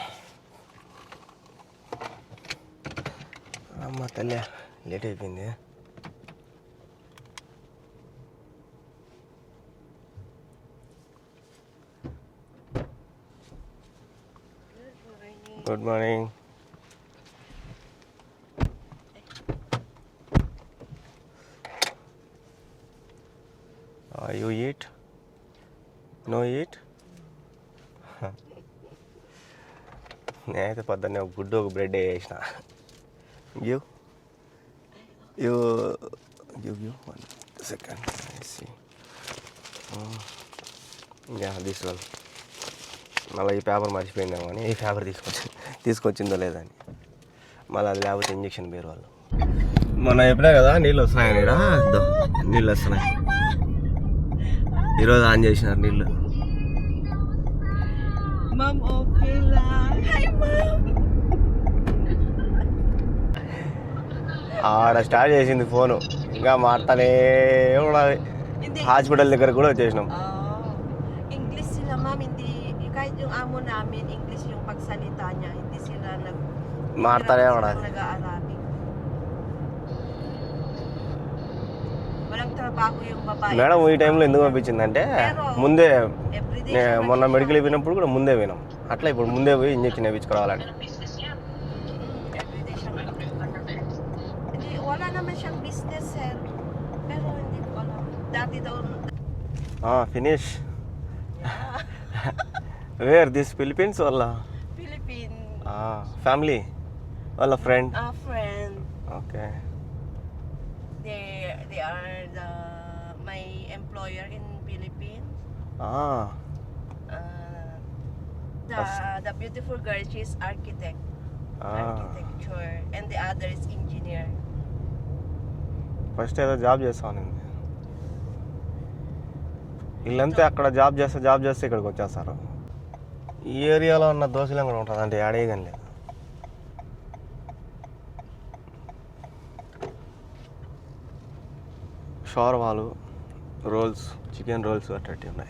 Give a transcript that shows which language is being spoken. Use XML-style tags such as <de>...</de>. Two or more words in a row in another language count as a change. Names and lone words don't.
<te>అమ్మ తల్లి లేట్ అయిపోయింది.</te> <en>Good morning. You eat? No eat?</en> <te>నేనైతే పొద్దున్నే ఒక గుడ్డు ఒక బ్రెడ్ వేసిన. గివ్ 1 second.</te> <en>This one.</en> <te>మళ్ళీ ఈ పేపర్ మర్చిపోయిందేమో అని ఈ పేపర్ తీసుకొచ్చిందో లేదని. మళ్ళీ అది లేకపోతే ఇంజక్షన్ పేరు వాళ్ళు. మొన్న చెప్పినా కదా నీళ్ళు వస్తున్నాయని. నీళ్ళు వస్తున్నాయి. ఈరోజు ఆన్ చేసినారు నీళ్ళు. ఆడ స్టార్ట్ చేసింది ఫోను. ఇంకా మాట్లాడే ఉండాలి. హాస్పిటల్ దగ్గర కూడా వచ్చేసినాం.</te> <tl>English sila ma'am, hindi kahit yung amo namin English yung pagsalita niya, hindi sila</tl> <te>మాట్లాడే ఉండాలి.</te> <tl>nag-Arabic. Walang trabaho yung babae.</tl> <te>మేడం ఈ టైంలో ఎందుకు పంపించిందంటే ముందే మొన్న మెడికల్ అయిపోయినప్పుడు కూడా ముందే పోయినాం. అట్లా ఇప్పుడు ముందే పోయి ఇంజక్షన్ వేయించుకోవాలని.</te> <tl>Wala naman siyang business sir. Pero hindi ko alam. Dati daw</tl> <en>ఫినిష్. where this Philippines వాళ్ళ Philippine</en> <te>ఫ్యామిలీ వాళ్ళ ఫ్రెండ్.</te> <en>friend.</en> <te>ఓకే.</te> <en>They are my employer in Philippines. The beautiful girl, she is architecture, and the other is engineer.</en> <te>ఫస్ట్ ఏదో జాబ్ చేస్తాను. వీళ్ళంతా అక్కడ జాబ్ చేస్తే ఇక్కడికి వచ్చేస్తారు. ఈ ఏరియాలో ఉన్న దోశలు కూడా ఉంటుంది అంటే యాడే కానీ లేదు. షవర్మాలు, రోల్స్, చికెన్ రోల్స్ అట్టటి ఉన్నాయి.</te>